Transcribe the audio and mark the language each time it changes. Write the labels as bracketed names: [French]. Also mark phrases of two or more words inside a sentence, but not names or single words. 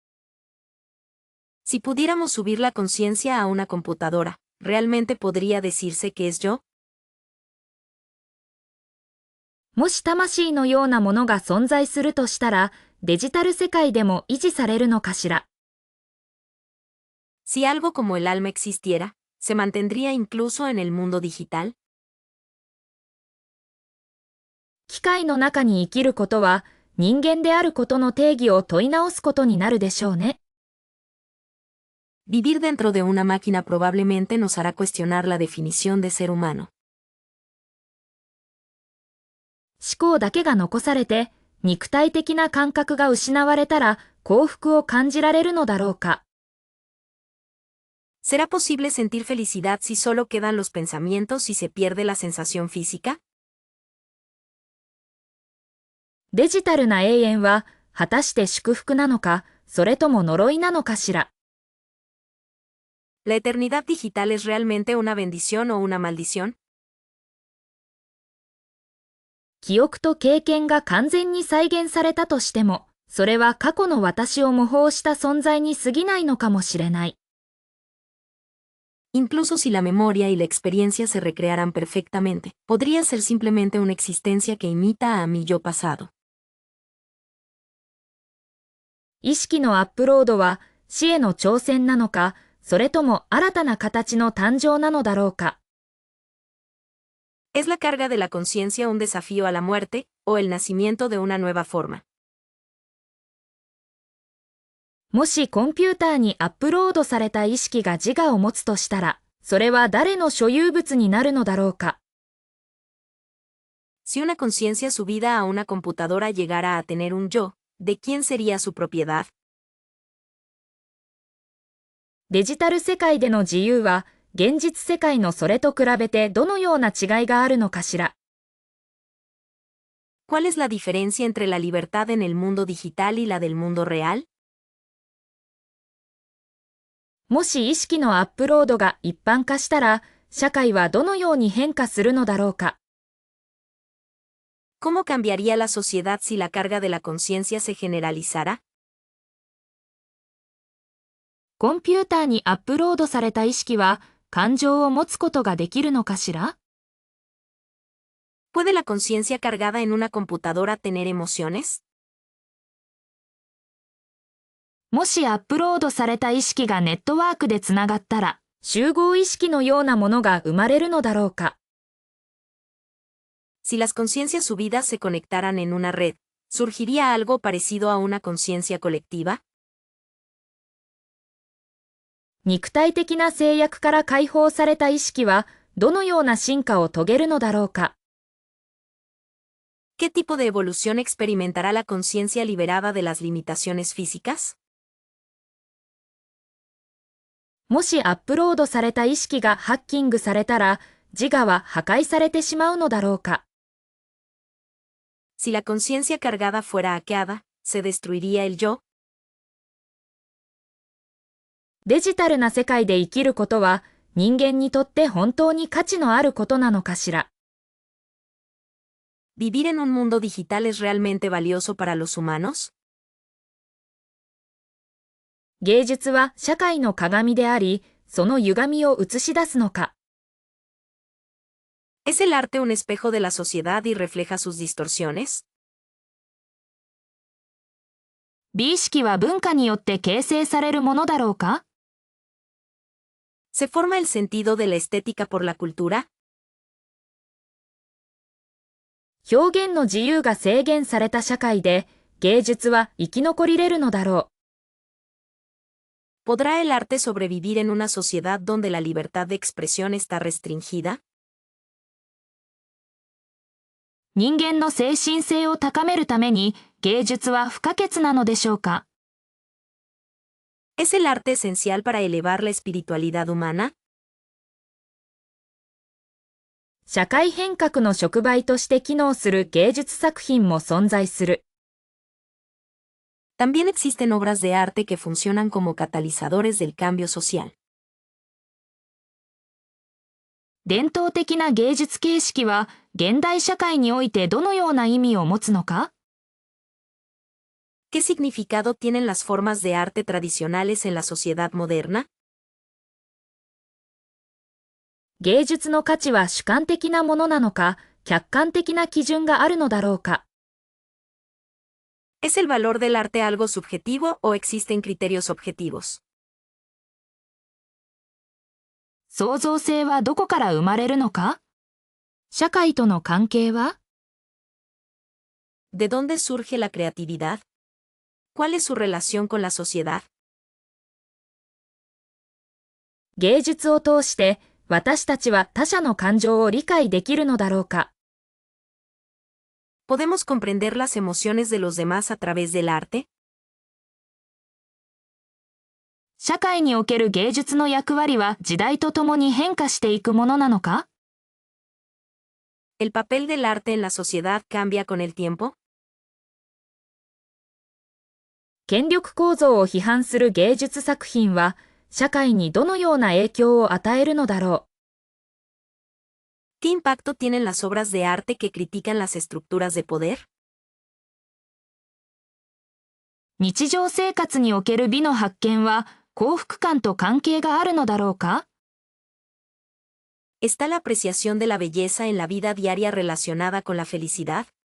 [Spanish] Si pudiéramos subir la conciencia a una computadora, ¿realmente podría decirse que es yo? [Japanese] もし魂のようなものが存在するとしたら、デジタル世界でも維持されるのかしら。 [Spanish] Si algo como el alma existiera, ¿se mantendría incluso en el mundo digital? [Japanese] 機械の中に生きることは、人間であることの定義を問い直すことになるでしょうね。 [Spanish] Vivir dentro de una máquina probablemente nos hará cuestionar la definición de ser humano. [Japanese] 思考だけが残されて、肉体的な感覚が失われたら幸福を感じられるのだろうか。 [Spanish] ¿Será posible sentir felicidad si solo quedan los pensamientos y se pierde la sensación física? [Japanese] デジタルな永遠は果たして祝福なのか、それとも呪いなのかしら。 [Spanish] ¿La eternidad digital es realmente una bendición o una maldición? [Japanese] 記憶と経験が完全に再現されたとしても、それは過去の私を模倣した存在に過ぎないのかもしれない。 [Spanish] Incluso si la memoria y la experiencia se recrearan perfectamente, podría ser simplemente una existencia que imita a mi yo pasado. [Japanese] 意識のアップロードは死への挑戦なのか、それとも新たな形の誕生なのだろうか。 [Spanish] ¿Es la carga de la conciencia un desafío a la muerte, o el nacimiento de una nueva forma? [Japanese] もしコンピューターにアップロードされた意識が自我を持つとしたら、それは誰の所有物になるのだろうか。 [Spanish] Si una conciencia subida a una computadora llegara a tener un yo, ¿de quién sería su propiedad? [Japanese] デジタル世界での自由は、現実世界のそれと比べてどのような違いがあるのかしら。 [Spanish] ¿Cuál es la diferencia entre la libertad en el mundo digital y la del mundo real? [Japanese] もし意識のアップロードが一般化したら、社会はどのように変化するのだろうか。 [Spanish] ¿Cómo cambiaría la sociedad si la carga de la conciencia se generalizara? [Japanese] コンピューターにアップロードされた意識は、感情を持つことができるのかしら？ [Spanish] ¿Puede la conciencia cargada en una computadora tener emociones? [Japanese] もしアップロードされた意識がネットワークでつながったら、集合意識のようなものが生まれるのだろうか。 [Spanish] Si las conciencias subidas se conectaran en una red, ¿surgiría algo parecido a una conciencia colectiva? [Japanese] 肉体的な制約から解放された意識はどのような進化を遂げるのだろうか。 [Spanish] ¿Qué tipo de evolución experimentará la conciencia liberada de las limitaciones físicas? [Japanese] もしアップロードされた意識がハッキングされたら、自我は破壊されてしまうのだろうか。 [Spanish] Si la conciencia cargada fuera hackeada, ¿se destruiría el yo? [Japanese] デジタルな世界で生きることは人間にとって本当に価値のあることなのかしら。 [Spanish] ¿Vivir en un mundo digital es realmente valioso para los humanos? [Japanese] 芸術は社会の鏡であり、その歪みを映し出すのか。 [Spanish] ¿Es el arte un espejo de la sociedad y refleja sus distorsiones? [Japanese] 美意識は文化によって形成されるものだろうか。 [Spanish] ¿Se forma el sentido de la estética por la cultura? [Japanese] 表現の自由が制限された社会で、芸術は生き残りれるのだろう。 [Spanish] ¿Podrá el arte sobrevivir en una sociedad donde la libertad de expresión está restringida? [Japanese] 人間の精神性を高めるために芸術は不可欠なのでしょうか。 [Spanish] ¿Es el arte esencial para elevar la espiritualidad humana? [Japanese] 社会変革の触媒として機能する芸術作品も存在する。 [Spanish] También existen obras de arte que funcionan como catalizadores del cambio social. [Japanese] 伝統的な芸術形式は現代社会においてどのような意味を持つのか。 [Spanish] ¿Qué significado tienen las formas de arte tradicionales en la sociedad moderna? [Japanese] 芸術の価値は主観的なものなのか、客観的な基準があるのだろうか。 [Spanish] ¿Es el valor del arte algo subjetivo o existen criterios objetivos? [Japanese] 創造性はどこから生まれるのか。社会との関係は。 [Spanish] ¿De dónde surge la creatividad? ¿Cuál es su relación con la sociedad? [Japanese] 芸術を通して私たちは他者の感情を理解できるのだろうか。 [Spanish] ¿Podemos comprender las emociones de los demás a través del arte? [Japanese] 社会における芸術の役割は時代とともに変化していくものなのか。 [Spanish] ¿El papel del arte en la sociedad cambia con el tiempo? [Japanese] 権力構造を批判する芸術作品は社会にどのような影響を与えるのだろ [Spanish] ¿Qué impacto tienen las obras de arte que critican las estructuras de poder? [Japanese] う。日常生活における美の発見は幸福感と関係があるのだろうか。 [Spanish] ¿Está la apreciación de la belleza en la vida diaria relacionada con la felicidad?